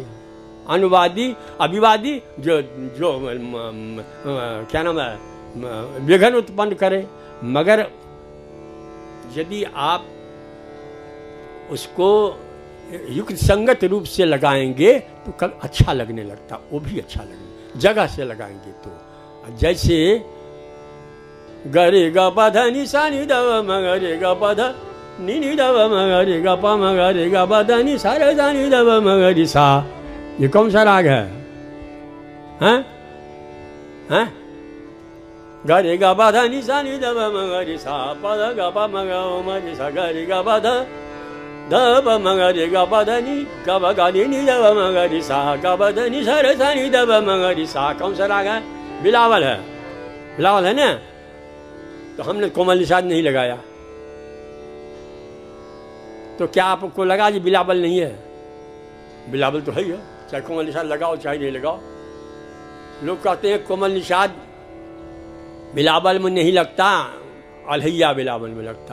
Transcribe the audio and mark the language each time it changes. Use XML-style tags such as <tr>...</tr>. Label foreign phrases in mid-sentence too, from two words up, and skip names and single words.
<hi>अनुवादी अभिवादी जो क्या नाम है, विघ्न उत्पन्न करे। मगर यदि आप उसको युक्त संगत रूप से लगाएंगे तो कल अच्छा लगने लगता, वो भी अच्छा लगने, जगह से लगाएंगे तो। जैसे गरे ग प ध नि सा नि द म ग रे ग प ध नि नि द म ग रे ग प म ग रे ग प ध नि सा रे द नि द म ग रे सा, ये कौन सा राग है? हैं हैं? ग रे ग प ध नि सा नि द म ग रे सा प ध ग प म ग म रे सा ग रे ग प ध द प म ग रे ग प ध नि ग प ग नि द म ग रे सा ग प ध नि सा रे सा नि द म ग रे सा, कौन सा राग है? बिलावल है, बिलावल है ना। तो हमने कोमल निषाद नहीं लगाया, तो क्या आपको लगा जी बिलावल नहीं है? बिलावल तो है ही है, चाहे कोमल निषाद लगाओ चाहे नहीं लगाओ। लोग कहते हैं कोमल निषाद बिलावल में नहीं लगता, अलहैया बिलावल में लगता।</hi>